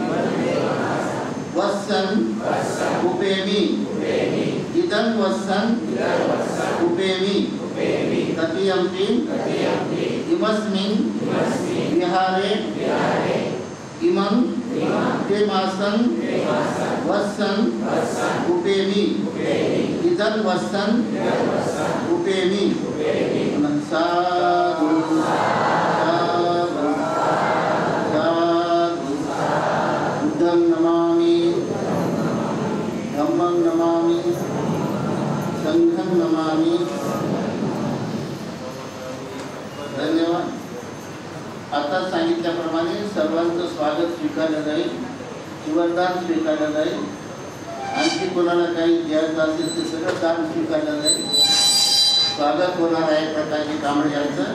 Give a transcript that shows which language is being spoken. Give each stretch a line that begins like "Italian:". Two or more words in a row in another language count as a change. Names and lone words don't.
Pali: वत्सं उपेमि इदं वत्सं उपेमि ततीयम्पि इमस्मिन् विहारे इमं हेमासं वत्सं उपेमि इदं वत्सं उपेमि. साधु साधु साधु. बुद्धं नमामि धम्मं नमामि संघं नमामि.
Marathi: धन्यवाद. आता सांगितल्याप्रमाणे सर्वांचं स्वागत स्वीकारलं जाईल, जीवनदान स्वीकारलं जाईल. आणखी कोणाला काही द्यायचं असेल ते सगळं दान स्वीकारलं जाईल. स्वागत होणार आहे प्रकाशजी कांबळे यांचं.